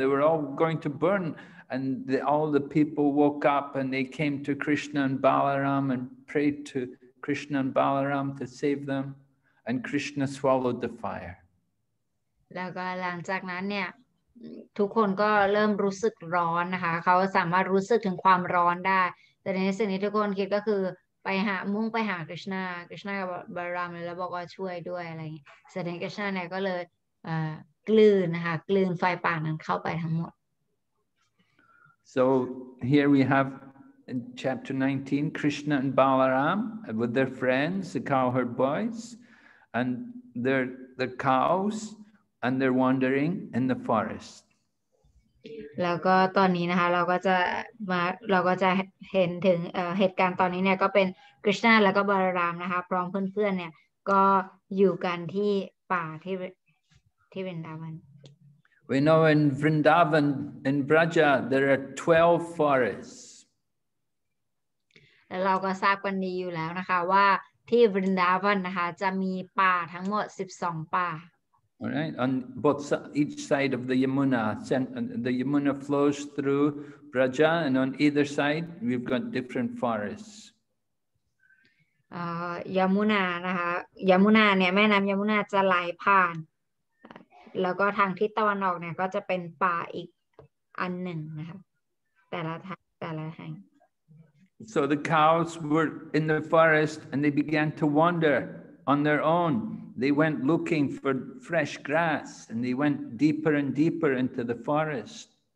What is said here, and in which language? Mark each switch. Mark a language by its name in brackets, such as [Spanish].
[English] They were all going to burn, and all the people woke up and they came to Krishna and Balaram and prayed to Krishna and Balaram to save them, and Krishna swallowed the fire. [Thai] แล้วก็หลังจากนั้นเนี่ยทุกคนก็เริ่มรู้สึกร้อนนะคะเขาสามารถรู้สึกถึงความร้อนได้แต่ในสิ่งที่ทุกคนคิดก็คือมุ่งไปหากฤษณะกับบารามแล้วบอกว่าช่วยด้วยอะไรอย่างเงี้ยแสดงกฤษณะเนี่ยก็เลยกลืนนะคะกลืนไฟป่านั้นเข้าไปทั้งหมด [English] So here we have in chapter 19 Krishna and Balaram with their friends, the cowherd boys, and their cows, and they're wandering in the forest. [Thai] แล้วก็ตอนนี้นะคะเราก็จะเห็นถึงเหตุการณ์ตอนนี้เนี่ยก็เป็นกฤษณะแล้วก็บารามนะคะพร้อมเพื่อนๆเนี่ยก็อยู่กันที่ป่าที่วรินดาวัน [English] We know in Vrindavan, in Braja, there are 12 forests. [Thai] แล้วเราก็ทราบกันดีอยู่แล้วนะคะว่าที่วรินดาวันนะคะจะมีป่าทั้งหมด12ป่า [English] All right, on each side of the Yamuna. The Yamuna flows through Braja, and on either side we've got different forests. [Thai] ยมุนานะคะยมุนาเนี่ยแม่น้ำยมุนาจะไหลผ่านแล้วก็ทางทิศตะวันออกเนี่ยก็จะเป็นป่าอีกอันหนึ่งนะคะแต่ละแห่ง [English] So the cows were in the forest and they began to wander on their own. They went looking for fresh grass and they went deeper and deeper into the forest.